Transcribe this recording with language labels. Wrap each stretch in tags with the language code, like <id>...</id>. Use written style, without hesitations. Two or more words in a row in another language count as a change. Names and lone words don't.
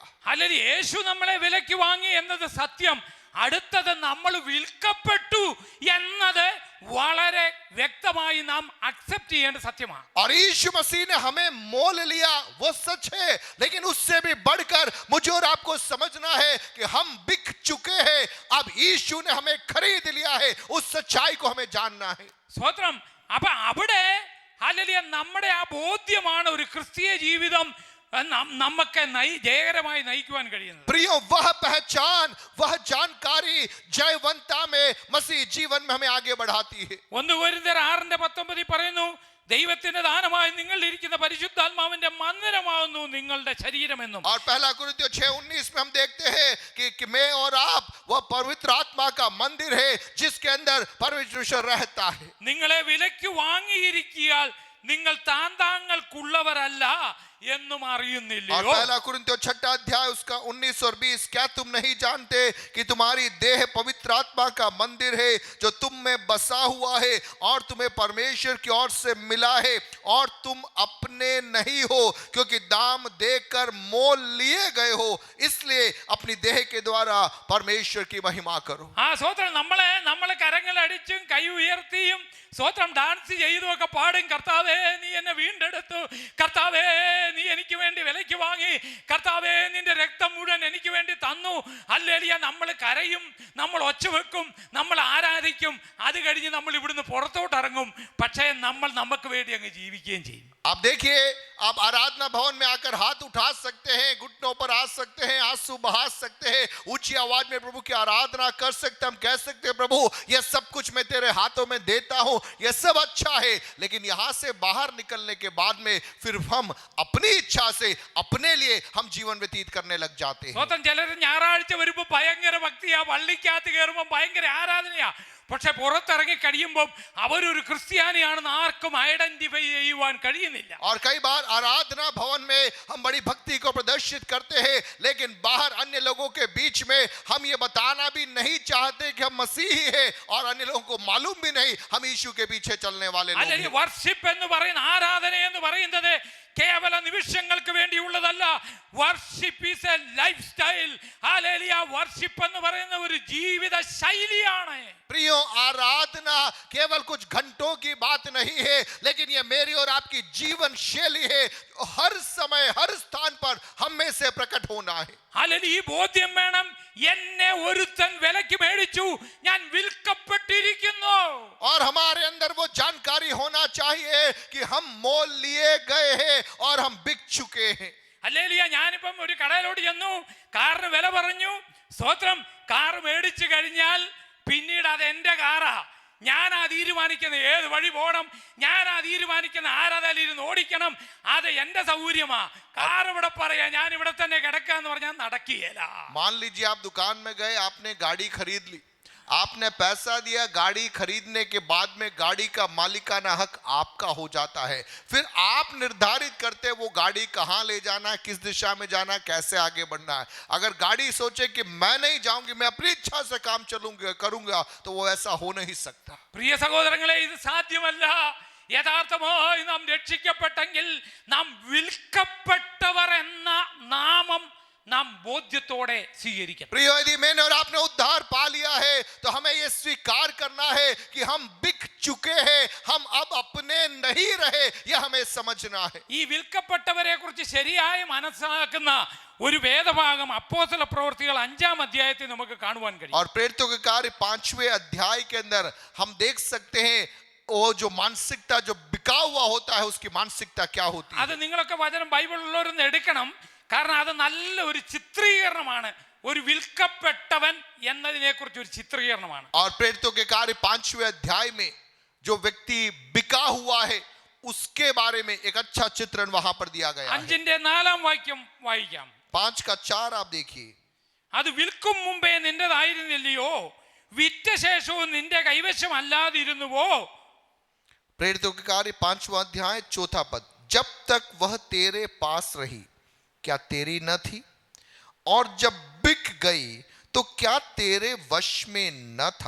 <ml>അല്ലെങ്കിൽ യേശു നമ്മളെ വിലയ്ക്ക് വാങ്ങി എന്നത് സത്യം, അടുത്തത് നമ്മൾ വിൽക്കപ്പെട്ടു എന്നത് വളരെ വ്യക്തമായി നാം അക്സെപ്റ്റ് ചെയ്യേണ്ട സത്യമാണ്.</ml> <hi>और यीशु मसीह ने हमें मोल लिया, वो सच है, लेकिन उससे भी बढ़कर मुझे और आपको समझना है कि हम बिक चुके हैं, अब यीशु ने हमें खरीद लिया है. उस सच्चाई को हमें जानना है.</hi> <ml>സ്തോത്രം. അപ്പൊ അവിടെ ഹല്ലേലൂയ നമ്മുടെ ആ ബോധ്യമാണ് ഒരു ക്രിസ്തീയ ജീവിതം നമുക്ക് ജയകരമായി നയിക്കുവാൻ കഴിയുന്നത്.</ml> <hi>प्रियो, वह पहचान, वह जानकारी जयवंता में मसीह जीवन में हमें आगे बढ़ाती है.</hi> <ml>1 കൊരിന്ത്യർ 6:19 പറയുന്നു, ദൈവത്തിന്റെ ദാനമായി നിങ്ങളിലിരിക്കുന്ന പരിശുദ്ധാത്മാവിന്റെ മന്ദിരമാകുന്നു നിങ്ങളുടെ ശരീരമെന്നും.</ml> <hi>और पहला कुरिन्थियों 6:19 में हम देखते हैं कि मैं और आप वह पवित्र आत्मा का मंदिर है जिसके अंदर परमेश्वर रहता है.</hi> <ml>നിങ്ങളെ വിലയ്ക്ക് വാങ്ങിയിരിക്കിയാൽ നിങ്ങൾ താന്താങ്ങൾക്കുള്ളവരല്ല എന്നും</ml> <hi>और</hi> <ml>അറിയുന്നില്ലയോ?</ml> <hi>पहला कुरिन्थियों 6 अध्याय उसका 19 और 20, क्या तुम नहीं जानते कि तुम्हारी देह पवित्र आत्मा का मंदिर है जो तुम में बसा हुआ है और तुम्हें परमेश्वर की ओर से मिला है और तुम अपने नहीं हो क्योंकि दाम देकर मोल लिए गए हो, इसलिए अपनी देह के द्वारा परमेश्वर की महिमा करो.</hi> <ml>ആ സ്വത്രം നമ്മളെ കരങ്ങളടിച്ചും കൈ ഉയർത്തിയും സ്വത്രം ഡാൻസ് ചെയ്തും ഒക്കെ പാടും, കർത്താവേ നീ എന്നെ വീണ്ടെടുത്തു, കർത്താവേ നീ എനിക്ക് വേണ്ടി വിലയ്ക്ക് വാങ്ങി, കർത്താവേ നിന്റെ രക്തം മുഴുവൻ എനിക്ക് വേണ്ടി തന്നു. ഹല്ലേലൂയ. നമ്മൾ കരയും, നമ്മൾ ഒച്ചവെക്കും, നമ്മൾ ആരാധിക്കും. അത് കഴിഞ്ഞ് നമ്മൾ ഇവിടുന്ന് പുറത്തോട്ട് ഇറങ്ങും. പക്ഷേ നമ്മൾ നമുക്ക് വേണ്ടി അങ്ങ് ജീവിക്കുകയും ചെയ്യും.</ml> <hi>आप देखिए, आप आराधना भवन में आकर हाथ उठा सकते हैं, घुटनों पर आ सकते हैं, आंसू बहा सकते हैं, ऊंची आवाज में प्रभु की आराधना कर सकते हैं. हम कह सकते हैं प्रभु यह सब कुछ मैं तेरे हाथों में देता हूं, यह सब अच्छा है. लेकिन यहां से बाहर निकलने के बाद में फिर हम अपनी इच्छा से अपने लिए हम जीवन व्यतीत करने लग जाते हैं.</hi> <ml>സ്വന്തം ചിലർ ഞായറാഴ്ച വരുമ്പോൾ ഭയങ്കര ഭക്തിയാ, പള്ളിക്കകത്ത് കയറുമ്പോൾ ഭയങ്കര ആരാധനയാ. പക്ഷെ പുറത്തിറങ്ങി കഴിയുമ്പോൾ അവരൊരു ക്രിസ്ത്യാനിയാണെന്ന് ആർക്കും ഐഡന്റിഫൈ ചെയ്യുവാൻ കഴിയുന്നില്ല.</ml> <hi>और कई बार आराधना भवन में हम बड़ी भक्ति को प्रदर्शित करते हैं, लेकिन बाहर अन्य लोगों के बीच में हम ये बताना भी नहीं चाहते कि हम मसीही हैं और अन्य लोगों को मालूम भी नहीं हम यीशु के पीछे चलने वाले लोग</hi> <ml>അല്ലെങ്കിൽ</ml> <hi>हैं.</hi> <ml>വർഷിപ്പ് എന്ന് പറയുന്ന ആരാധന എന്ന് പറയുന്നത് കേവല നിമിഷങ്ങൾക്ക് വേണ്ടിയുള്ളതല്ല.</ml> <en>worship is a life style. ഹല്ലേലൂയ.</en> <ml>വർഷിപ്പ് എന്ന് പറയുന്ന ഒരു ജീവിത ശൈലിയാണ്.</ml> <hi>प्रियो, आराधना केवल कुछ घंटों की बात नहीं है, लेकिन ये मेरी और आपकी जीवन शैली है, हर समय हर स्थान पर हम में से प्रकट होना है.</hi> <ml>ഹല്ലേലൂയ. ഈ ബോധ്യം വേണം. എന്നെ ഒരുത്തൻ വിലയ്ക്ക് മേടിച്ചു, ഞാൻ വിൽക്കപ്പെട്ടിരിക്കുന്നു.</ml> <hi>और हमारे अंदर वो जानकारी होना चाहिए कि हम मोल लिए गए हैं और हम बिक चुके हैं.</hi> <ml>ഹല്ലേലൂയ. ഞാനിപ്പം ഒരു കടയിലോട്ട് ചെന്നു, കാറിന് വില പറഞ്ഞു. സ്വത്രം കാർ മേടിച്ചു കഴിഞ്ഞാൽ പിന്നീട് അത് എൻ്റെ കാറാ. ഞാനാ തീരുമാനിക്കുന്ന ഏത് വഴി പോകണം, ഞാനാ തീരുമാനിക്കുന്ന ആരതിലിരുന്ന് ഓടിക്കണം. അത് എൻ്റെ സൗകര്യമാ. കാർ ഇവിടെ പറയാ ഞാൻ ഇവിടെ തന്നെ കിടക്കാന്ന് പറഞ്ഞാൽ നടക്കുകയില്ല.</ml> <hi>मान लीजिए आप दुकान में गए, आपने गाड़ी खरीद ली, आपने पैसा दिया, गाड़ी खरीदने के बाद में गाड़ी का मालिकाना हक आपका हो जाता है. फिर आप निर्धारित करते वो गाड़ी कहाँ ले जाना है, किस दिशा में जाना है, कैसे आगे बढ़ना है. अगर गाड़ी सोचे कि मैं नहीं जाऊंगी, मैं अपनी इच्छा से काम चलूंगा करूंगा, तो वो ऐसा हो नहीं सकता.</hi> <ml>പ്രിയ സഹോദരങ്ങളെ, ഇത് സാധ്യമല്ല. യഥാർത്ഥമായി നാം രക്ഷിക്കപ്പെട്ടെങ്കിൽ നാം വിൽക്കപ്പെട്ടവർ എന്ന നാമം നാം ബോധ്യത്തോടെ സ്വീകരിക്കണം.</ml> <hi>प्रिय, यदि मैंने और आपने उद्धार पा लिया है तो हमें यह स्वीकार करना है कि हम बिक चुके हैं, हम अब अपने नहीं रहे, यह हमें समझना है.</hi> <ml>ഈ വിൽക്കപ്പെട്ടവരെ കുറിച്ച് ശരിയായി മനസ്സിലാക്കുന്ന ഒരു വേദഭാഗം അപ്പോസ്തല പ്രവൃത്തികൾ 5-ാം അധ്യായത്തിൽ നമുക്ക് കാണുവാൻ കഴിയും.</ml> <hi>और प्रेरितों के कार्य 5वें अध्याय के अंदर हम देख सकते हैं वो जो मानसिकता जो बिका हुआ होता है उसकी मानसिकता क्या होती है.</hi> <ml>അത് നിങ്ങളൊക്കെ വചനം ബൈബിളിലുള്ളവരൊന്ന് എടുക്കണം. കാരണം അത് നല്ല ഒരു ചിത്രീകരണമാണ്. ഒരു വിൽക്കപ്പെട്ടവൻ എന്നതിനെ കുറിച്ച് ഒരു ചിത്രീകരണമാണ്.</ml> <hi>और प्रेरितों के कार्य 5वें अध्याय में जो व्यक्ति बिका हुआ है उसके बारे में एक अच्छा चित्रण वहां पर दिया गया है.</hi> <ml>5-ന്റെ 4-ാം വാക്യം വായിക്കാം.</ml> <hi>5 का 4 आप देखिए.</hi> <ml>അത് വിൽക്കും മുമ്പേ നിന്റേതായിരുന്നില്ലയോ, വിറ്റ ശേഷവും നിന്റെ കൈവശമല്ലാതിരുന്നുവോ.</ml> <hi>प्रेरितों के कार्य 5वां अध्याय 4था पद. जब तक वह तेरे पास रही क्या तेरी न थी, और जब बिक गई तो क्या तेरे वश में न था.</hi>